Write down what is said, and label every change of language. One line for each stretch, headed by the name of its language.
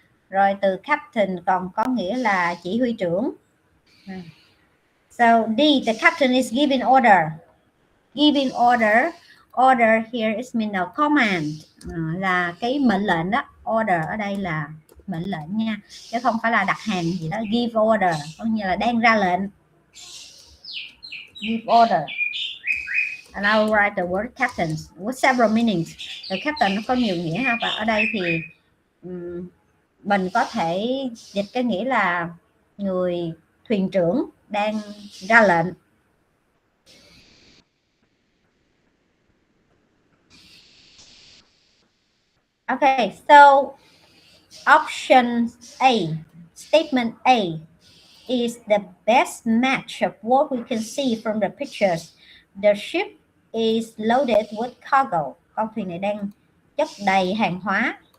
Vietnamese: Rồi từ captain còn có nghĩa là chỉ huy trưởng.
English: So D, the captain is giving order. Giving order. Order here is mean a command,
Vietnamese: là cái mệnh lệnh đó. Order ở đây là mệnh lệnh nha, chứ không phải là đặt hàng gì đó.
English: Give order
Vietnamese: có nghĩa là đang ra lệnh.
English: Give order. And I will write the word captain with several meanings.
Vietnamese: The captain nó có nhiều nghĩa ha, và ở đây thì mình có thể dịch cái nghĩa là người thuyền trưởng đang ra lệnh.
English: Okay, so option A, statement A is the best match of what we can see from the pictures. The ship is loaded with cargo.
Vietnamese: Con thuyền này đang chất đầy hàng hóa.